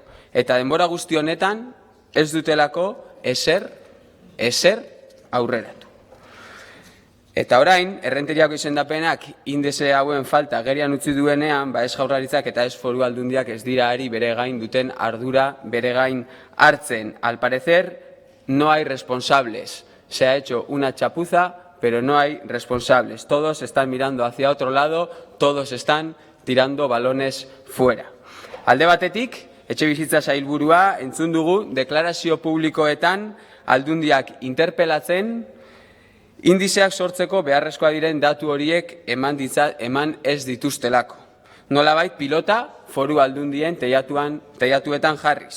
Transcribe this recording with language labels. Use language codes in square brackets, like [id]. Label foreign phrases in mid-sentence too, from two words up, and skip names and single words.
[eu] Eta denbora guzti honetan ez dutelako ezer aurreratu. Eta orain, errenteriako izendapenak indize hauen falta gerian utzi duenean, ez Jaurlaritzak eta ez Foru Aldundiak ez dira ari bere gain duten ardura bere gain hartzen. [es] Al parecer, no hay responsables. Se ha hecho una chapuza, pero no hay responsables. Todos están mirando hacia otro lado, todos están tirando balones fuera. [eu] Alde batetik, etxebizitza sailburua entzun dugu deklarazio publikoetan Aldundiak interpelatzen, indizeak sortzeko beharrezkoa diren datu horiek eman ez dituztelako. Nolabait pilota Foru Aldundien teilatuetan jarriz.